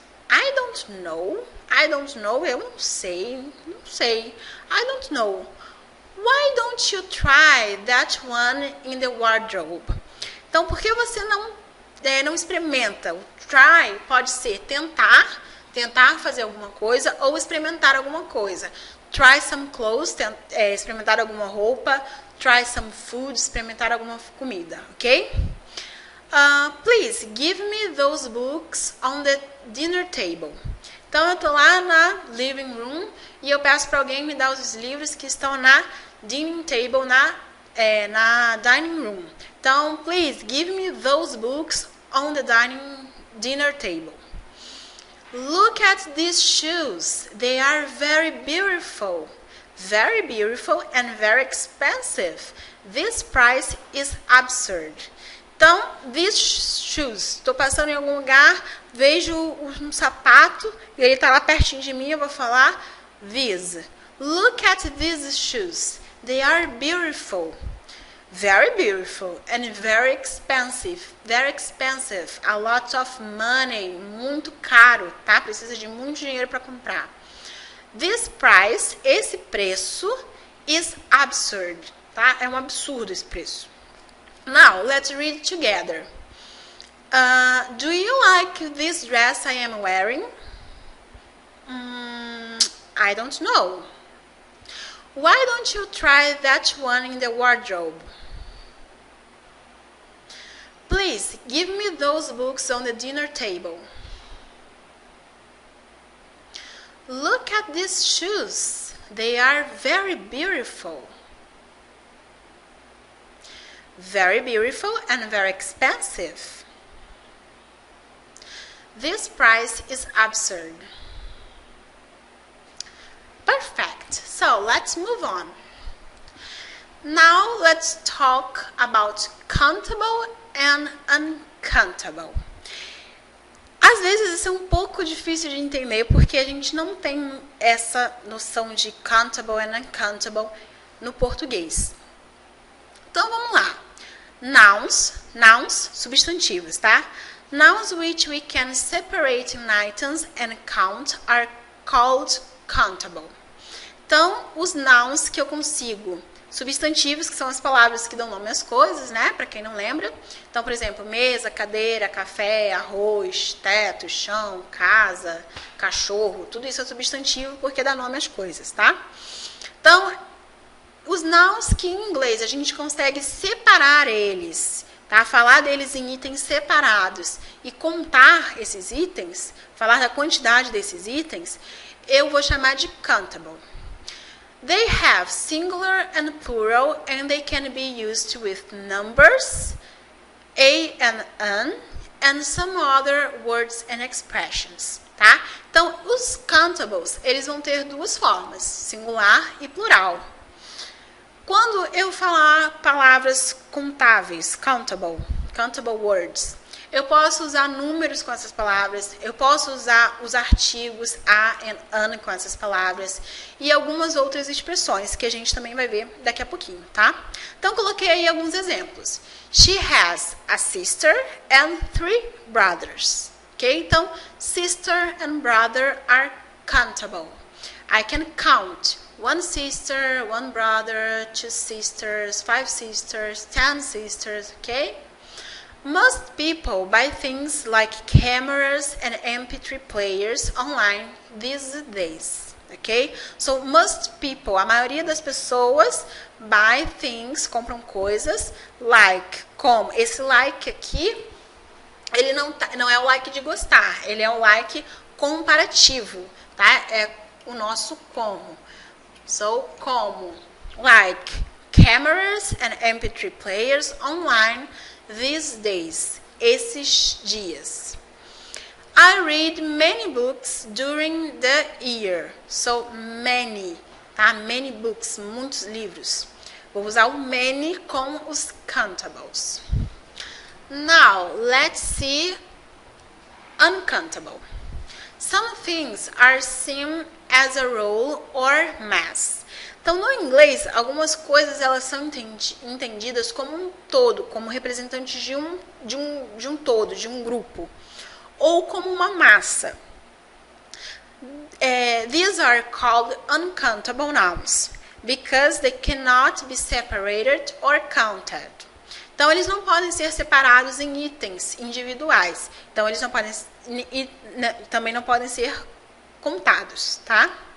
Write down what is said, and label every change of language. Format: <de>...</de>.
<en>I don't know.</en> <pt>Eu não sei.</pt> <en>I don't know. Why don't you try that one in the wardrobe?</en> <pt>Então, por que você não experimenta? O try pode ser tentar fazer alguma coisa ou experimentar alguma coisa.</pt> <en>Try some clothes,</en> <pt>experimentar alguma roupa.</pt> <en>Try some food,</en> <pt>experimentar alguma comida, ok?</pt> <en>Please, give me those books on the dinner table.</en> <pt>Então, eu estou lá na living room e eu peço para alguém me dar os livros que estão na dining table, na dining room.</pt> <en>Então, please give me those books on the dinner table. Look at these shoes. They are very beautiful. Very beautiful and very expensive. This price is absurd. Então, these shoes.</en> <pt>Estou passando em algum lugar, vejo um sapato e ele está lá pertinho de mim, eu vou falar these.</pt> <en>Look at these shoes. They are beautiful. Very beautiful and very expensive. Very expensive. A lot of money.</en> <pt>Muito caro, tá? Precisa de muito dinheiro para comprar.</pt> <en>This price,</en> <pt>esse preço,</pt> <en>is absurd, tá?</en> <pt>É um absurdo esse preço.</pt> <en>Now, let's read together. Do you like this dress I am wearing? I don't know. Why don't you try that one in the wardrobe? Please, give me those books on the dinner table. Look at these shoes. They are very beautiful. Very beautiful and very expensive. This price is absurd. Perfect. So let's move on. Now let's talk about countable and uncountable.</en> <pt>Às vezes isso é um pouco difícil de entender porque a gente não tem essa noção de countable and uncountable no português. Então vamos lá. Nouns, substantivos, tá?</pt> <en>Nouns which we can separate in items and count are called countable.</en> <pt>Então, os nouns que eu consigo, substantivos, que são as palavras que dão nome às coisas, né? Para quem não lembra. Então, por exemplo, mesa, cadeira, café, arroz, teto, chão, casa, cachorro. Tudo isso é substantivo porque dá nome às coisas, tá? Então, os nouns que em inglês a gente consegue separar eles, tá? Falar deles em itens separados e contar esses itens, falar da quantidade desses itens, eu vou chamar de countable.</pt> <en>They have singular and plural and they can be used with numbers, a and an, and some other words and expressions, tá?</en> <pt>Então, os countables, eles vão ter duas formas, singular e plural. Quando eu falar palavras contáveis, countable words, eu posso usar números com essas palavras, eu posso usar os artigos a and an com essas palavras e algumas outras expressões que a gente também vai ver daqui a pouquinho, tá? Então, coloquei aí alguns exemplos.</pt> <en>She has a sister and 3 brothers. Ok? Então, sister and brother are countable. I can count 1 sister, 1 brother, 2 sisters, 5 sisters, 10 sisters, ok? Most people buy things like cameras and MP3 players online these days, ok? So, most people,</en> <pt>a maioria das pessoas,</pt> <en>buy things,</en> <pt>compram coisas, like, como esse like aqui, ele não é o like de gostar, ele é o like comparativo, tá? É o nosso como.</pt> <en>So, como, like, cameras and MP3 players online these days,</en> <pt>esses dias.</pt> <en>I read many books during the year. So, many, tá? Many books,</en> <pt>muitos livros. Vou usar o many com os countables.</pt> <en>Now, let's see uncountable. Some things are seen as a rule or mass.</en> <pt>Então, no inglês, algumas coisas elas são entendidas como um todo, como representantes de um todo, de um grupo, ou como uma massa.</pt> <en>These are called uncountable nouns, because they cannot be separated or counted.</en> <pt>Então, eles não podem ser separados em itens individuais. Então, eles não podem, também não podem ser contados, tá?</pt>